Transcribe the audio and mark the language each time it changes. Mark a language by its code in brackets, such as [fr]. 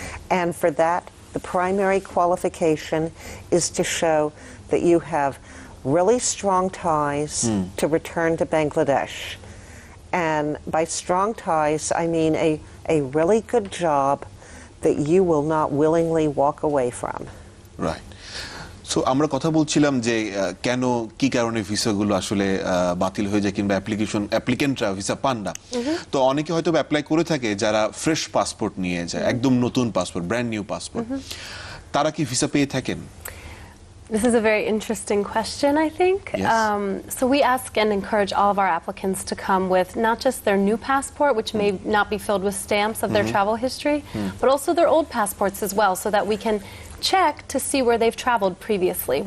[en] And for that, the primary qualification is to show that you have really strong ties to return to Bangladesh. And by strong ties, I mean a really good job that you will not willingly walk away from. Right. [bn] So আমরা কথা বলছিলাম যে কেন কি কারণে ভিসাগুলো আসলে বাতিল হয়ে যায় কিংবা অ্যাপ্লিকেন্টরা ভিসা পান না। তো অনেকে হয়তো অ্যাপ্লাই করে থাকে যারা ফ্রেশ পাসপোর্ট নিয়ে যায়, একদম নতুন পাসপোর্ট, ব্র্যান্ড নিউ পাসপোর্ট, তারা কি ভিসা পেয়ে থাকেন? [en] This is a very interesting question, I think. Yes. So we ask and encourage all of our applicants to come with not just their new passport, which may not be filled with stamps of their travel history, but also their old passports as well, so that we can check to see where they've traveled previously.